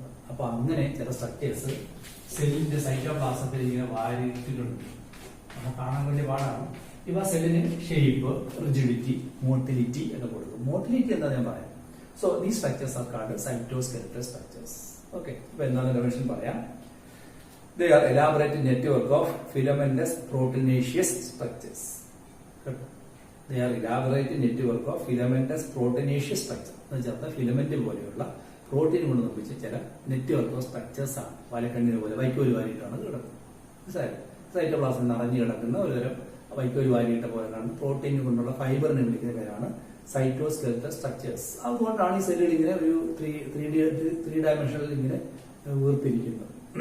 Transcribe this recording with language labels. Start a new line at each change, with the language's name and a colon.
Malayalam: അപ്പൊ അങ്ങനെ ചില സ്ട്രക്ചേഴ്സ് സെല്ലിന്റെ സൈറ്റോപ്ലാസത്തിൽ ഇങ്ങനെ വാരിയിട്ടിട്ടുണ്ട്. നമുക്ക് കാണാൻ വേണ്ടി പാടാണ്. ഇവ സെല്ലിന് ഷേപ്പ്, റിജിഡിറ്റി, മോട്ടിലിറ്റി ഒക്കെ കൊടുക്കും. മോട്ടിലിറ്റി എന്താ ഞാൻ പറയാം.
English: So these structures are called cytoskeletal structures.
Malayalam: Okay, ഇപ്പൊ എന്താണ് ഡെഫിനിഷൻ പറയാം.
English: They are elaborate network of filamentous proteinaceous structures. They are elaborate network of filamentous proteinaceous structure.
Malayalam: എന്നുവെച്ചാൽ ഫിലമെന്റ് പോലെയുള്ള പ്രോട്ടീൻ കൊണ്ട് നിർമ്മിച്ച ചില നെറ്റ്വർക്ക് ഓഫ് സ്ട്രക്ചേഴ്സ് ആണ്. വലക്കണ്ണിന് പോലെ വൈക്കോല് വാരിയിട്ടാണ് കിടക്കുന്നത്. സൈറ്റോപ്ലാസം നിറഞ്ഞു കിടക്കുന്ന ഒരുതരം വൈക്കോല് വാരിയിട്ട പോലെ കാണുന്ന പ്രോട്ടീൻ കൊണ്ടുള്ള ഫൈബറിനെ വിളിക്കുന്ന പേരാണ് സൈറ്റോസ്കെലറ്റൽ സ്ട്രക്ചേഴ്സ്. അതുകൊണ്ടാണ് ഈ സെല്ലുകൾ ഇങ്ങനെ ഒരു ത്രീ ഡയമെൻഷനിൽ ഇങ്ങനെ വീർത്തിരിക്കുന്നത്.